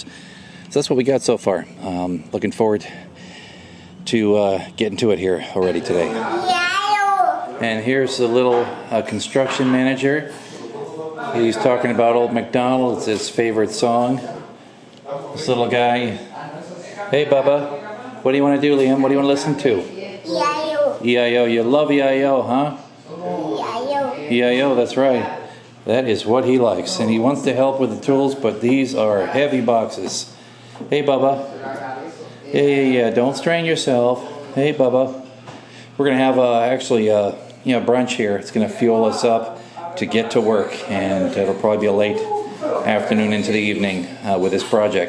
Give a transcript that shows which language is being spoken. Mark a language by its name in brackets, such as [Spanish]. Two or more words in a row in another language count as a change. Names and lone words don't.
[English] So that's what we got so far. Looking forward to getting to it here already today. And here's the little construction manager. He's talking about Old MacDonald. It's his favorite song. This little guy. Hey, Bubba. What do you want to do, Liam? What do you want to listen to? E-I-O. E-I-O. You love E-I-O, huh? E-I-O. E-I-O, that's right. That is what he likes. And he wants to help with the tools, but these are heavy boxes. Hey, Bubba. Hey, don't strain yourself. Hey, Bubba. We're going to have brunch here. It's going to fuel us up to get to work, and it'll probably be a late afternoon into the evening with this project.